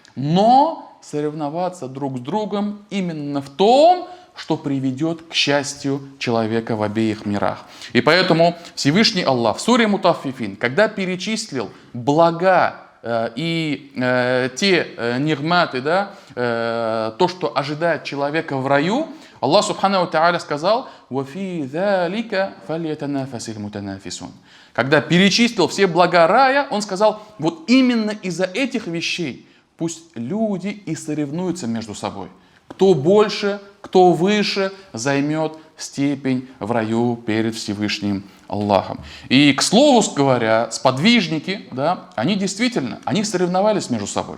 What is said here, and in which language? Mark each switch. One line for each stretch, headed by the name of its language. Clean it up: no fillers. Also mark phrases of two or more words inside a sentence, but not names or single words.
Russian: Но соревноваться друг с другом именно в том, что приведет к счастью человека в обеих мирах. И поэтому Всевышний Аллах в суре Мутаффифин, когда перечислил блага и те нигматы, да, то, что ожидает человека в раю,
Arabic: الله سبحانه وتعالى сказал: «وفي ذلك فليتنافس المتنافسون».
Russian: Когда перечислил все блага рая, он сказал: вот именно из-за этих вещей пусть люди и соревнуются между собой. Кто больше, кто выше займет степень в раю перед Всевышним Аллахом. И, к слову говоря, сподвижники, да, они действительно, они соревновались между собой.